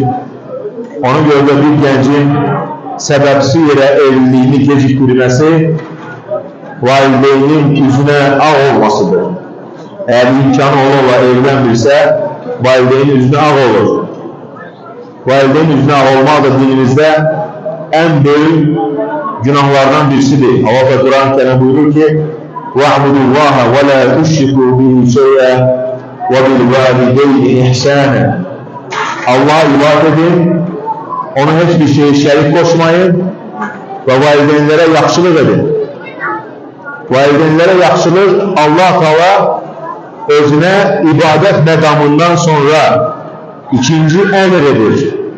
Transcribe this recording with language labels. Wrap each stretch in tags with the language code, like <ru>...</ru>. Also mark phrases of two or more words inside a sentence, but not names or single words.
<tr>Ona göre de bir gencin sebepsiz yere evliliğini geciktirmesi, valideynin yüzüne ağ olmasıdır. Eğer imkanı ola evlenirse, valideynin yüzüne ağ olur. Valideynin yüzüne ağ olmak da dinimizde en büyük günahlardan birisidir. Allah Kur'an-ı Kerim buyurur ki</tr> <ar>وَاعْبُدُوا اللّٰهَ وَلَا تُشْرِكُوا بِهِ شَيْئًا وَبِالْوَالِدَيْنِ إِحْسَانًا.</ar> <tr>Allah'a ibadet edin, ona hiçbir şeye şerik koşmayın ve valideynlere yaxşılık edin. Valideynlere yaxşılık Allah Teala özüne ibadet medamından sonra ikinci emredir.</tr>